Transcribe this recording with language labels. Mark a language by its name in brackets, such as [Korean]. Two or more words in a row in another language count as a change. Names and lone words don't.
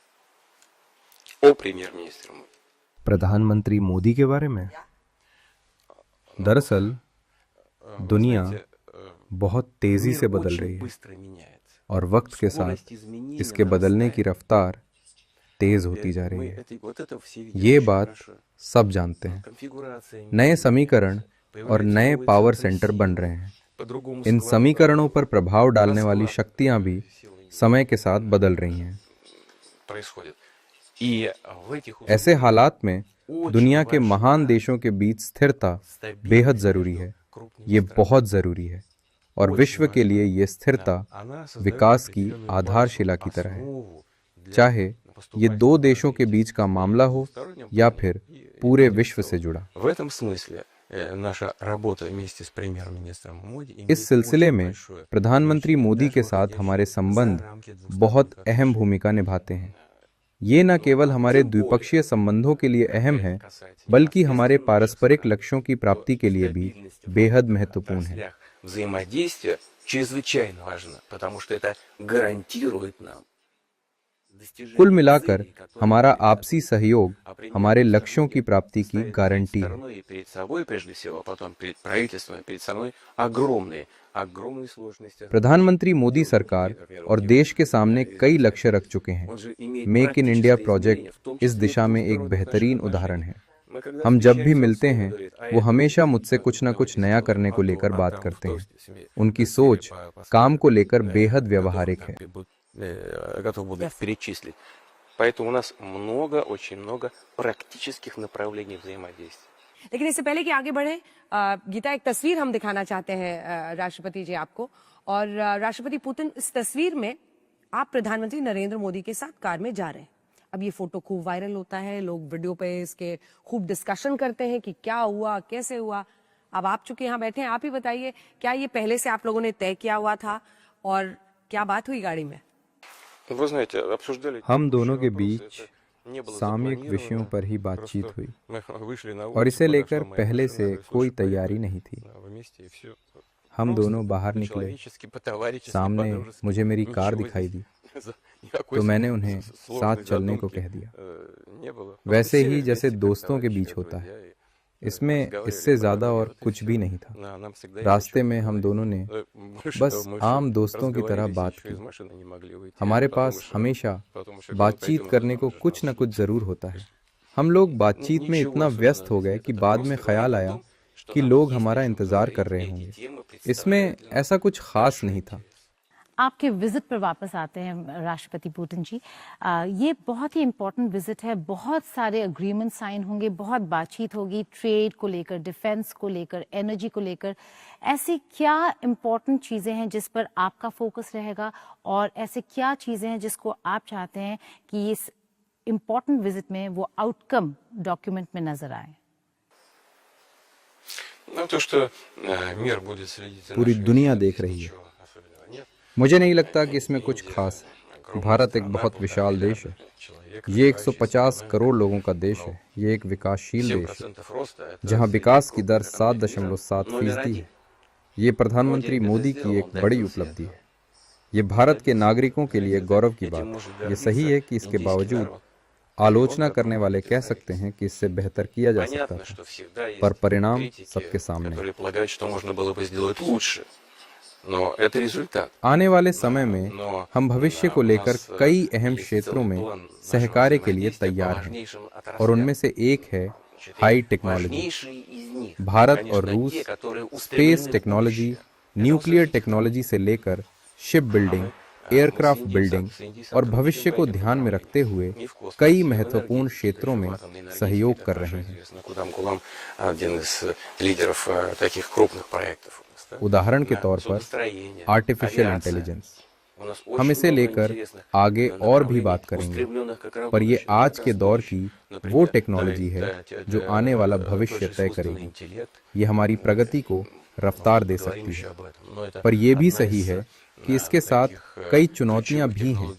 [Hindi] प्रधानमंत्री मोदी के बारे में दरअसल दुनिया बहुत तेजी से बदल रही है और वक्त के साथ इसके बदलने की रफ्तार तेज होती जा रही है। ये बात सब जानते हैं। नए समीकरण और नए [English] power center [Hindi] बन रहे हैं। इन समीकरणों पर प्रभाव डालने वाली शक्तियां भी समय के साथ बदल रही हैं। [Russian] происходит. И в этих [Hindi] ऐसे हालात में दुनिया के महान देशों के बीच स्थिरता बेहद जरूरी है। ये बहुत जरूरी है और विश्व के लिए ये स्थिरता विकास की आधारशिला की तरह है, चाहे ये दो देशों के बीच का मामला हो या फिर पूरे विश्व से जुड़ा। [Russian] В этом смысле наша работа вместе с премьер-министром Моди [Hindi] इस सिलसिले में प्रधानमंत्री मोदी के साथ हमारे संबंध बहुत अहम भूमिका निभाते हैं। ये न केवल हमारे द्विपक्षीय संबंधों के लिए अहम है, बल्कि हमारे पारस्परिक लक्ष्यों की प्राप्ति के लिए भी बेहद महत्वपूर्ण है। [Russian] взаимодействие чрезвычайно важно, потому что это гарантирует нам [Hindi] कुल मिलाकर हमारा आपसी सहयोग हमारे लक्ष्यों की प्राप्ति की गारंटी है। [Russian] стороной перед собой прежде всего, а потом перед правительством, перед страной огромные сложности. [Hindi] प्रधानमंत्री मोदी सरकार और देश के सामने कई लक्ष्य रख चुके हैं। मेक इन इंडिया प्रोजेक्ट इस दिशा में एक बेहतरीन उदाहरण है। हम जब भी मिलते हैं वो हमेशा मुझसे कुछ न कुछ नया करने को लेकर बात करते हैं। उनकी सोच काम को लेकर बेहद व्यवहारिक है। [Russian] Готов буду их перечислить. Поэтому у нас очень много практических направлений взаимодействия. [Hindi] लेकिन इससे पहले कि आगे बढ़े, गीता, एक तस्वीर हम दिखाना चाहते हैं राष्ट्रपति जी आपको। और राष्ट्रपति पुतिन, इस तस्वीर में आप प्रधानमंत्री नरेंद्र मोदी के साथ कार में जा रहे हैं। अब ये फोटो खूब वायरल होता है, लोग वीडियो पे इसके खूब डिस्कशन करते हैं कि क्या हुआ, कैसे हुआ। अब आप चूंकि यहाँ बैठे हैं, आप ही बताइए, क्या ये पहले से आप लोगों ने तय किया हुआ था और क्या बात हुई गाड़ी में? [Russian] Вы знаете, обсуждали [Hindi] हम दोनों के [Russian] вопросы. [Hindi] बीच [Russian] Это не было [Hindi] सामयिक [Russian] запланировано. [Hindi] विषयों पर ही बातचीत [Russian] Просто [Hindi] हुई [Russian] мы вышли на [Hindi] और [Russian] улицу, [Hindi] इसे लेकर [Russian] подошла моя [Hindi] पहले [Russian] жена, [Hindi] से [Russian] говорит, [Hindi] कोई [Russian] «Слушай, [Hindi] तैयारी [Russian] поехали [Hindi] नहीं थी। [Russian] вместе и все. [Hindi] हम [Russian] Просто [Hindi] दोनों बाहर निकले, [Russian] по-человечески, по-товарищески, [Hindi] सामने [Russian] по-дружески. [Hindi] मुझे मेरी कार [Russian] Ничего [Hindi] दिखाई [Russian] здесь [Hindi] दी, [Russian] никакой [Hindi] तो मैंने उन्हें [Russian] сложной [Hindi] साथ चलने को [Russian] задумки, [Hindi] कह दिया। [Russian] не было. [Hindi] वैसे [Russian] Просто [Hindi] ही [Russian] сели [Hindi] जैसे [Russian] вместе, как [Hindi] दोस्तों के [Russian] товарищи, [Hindi] बीच [Russian] как [Hindi] होता [Russian] друзья, [Hindi] है। [Russian] и [Hindi] इसमें [Russian] разговаривали, [Hindi] इससे ज्यादा और [Russian] поговорили, [Hindi] कुछ [Russian] и [Hindi] भी [Russian] всё. [Hindi] नहीं था। [Russian] Нам всегда есть о [Hindi] रास्ते [Russian] чем [Hindi] में हम [Russian] поговорить. [Hindi] दोनों ने [Russian] Больше [Hindi] बस [Russian] того, мы [Hindi] आम [Russian] ещё [Hindi] दोस्तों की तरह [Russian] разговорились, [Hindi] बात [Russian] ещё из [Hindi] की। [Russian] машины не могли выйти. [Hindi] हमारे [Russian] Потом [Hindi] पास [Russian] ещё- [Hindi] हमेशा [Russian] потом ещё говорил, [Hindi] बातचीत [Russian] «Пойдём [Hindi] करने को [Russian] завтра же [Hindi] कुछ न [Russian] нам [Hindi] कुछ [Russian] встретимся». [Hindi] जरूर होता है। हम लोग बातचीत में इतना व्यस्त हो गए कि बाद में ख्याल आया कि लोग हमारा इंतजार कर रहे होंगे। इसमें ऐसा कुछ खास नहीं था। आपके विजिट पर वापस आते हैं राष्ट्रपति पुतिन जी। ये बहुत ही [English] important visit [Hindi] है, बहुत सारे [English] agreement sign [Hindi] होंगे, बहुत बातचीत होगी ट्रेड को लेकर, डिफेंस को लेकर, एनर्जी को लेकर। ऐसी क्या इम्पोर्टेंट चीज़ें हैं जिस पर आपका फोकस रहेगा और ऐसे क्या चीज़ें हैं जिसको आप चाहते हैं कि इस [English] important visit [Hindi] में वो [English] outcome document [Hindi] में नजर आए? [Russian] Ну, то, что мир будет следить за [Hindi] पूरी [Russian] нашими [Hindi] दुनिया [Russian] интересами, [Hindi] देख रही है। [Russian] ничего особенного нет. [Hindi] मुझे नहीं लगता कि इसमें कुछ खास है। भारत एक बहुत विशाल देश है। ये 150 करोड़ लोगों का देश है। ये एक विकासशील देश है [Russian] 7% роста – это [Hindi] जहां विकास की दर [Russian] средний [Hindi] 7.7% है। ये प्रधानमंत्री मोदी की एक बड़ी उपलब्धि है। ये भारत के नागरिकों के लिए गौरव की बात है। ये सही है कि इसके बावजूद आलोचना करने वाले कह सकते हैं कि इससे बेहतर किया जा सकता [Russian] Понятно, [Hindi] था, [Russian] что всегда есть [Hindi] पर परिणाम [Russian] критики, [Hindi] सबके सामने है। [Russian] которые полагают, что можно было бы сделать лучше. Но это результат. [Hindi] आने वाले समय में हम भविष्य को लेकर कई अहम क्षेत्रों में सहकार्य के लिए तैयार हैं और उनमें से एक है [English] high technology. [Hindi] भारत और रूस [English] space technology, nuclear technology [Hindi] से लेकर [English] ship building, aircraft building [Hindi] और भविष्य को ध्यान में रखते हुए कई महत्वपूर्ण क्षेत्रों में सहयोग कर रहे हैं। [Russian] Кудам-Кулам один из лидеров таких крупных проектов. [Hindi] उदाहरण के तौर पर [English] artificial intelligence. [Hindi] हम इसे लेकर आगे और भी बात करेंगे, पर ये आज के दौर की वो टेक्नोलॉजी है जो आने वाला भविष्य तय करेगी। ये हमारी प्रगति को रफ्तार दे सकती है, पर यह भी सही है कि इसके साथ कई चुनौतियां भी हैं।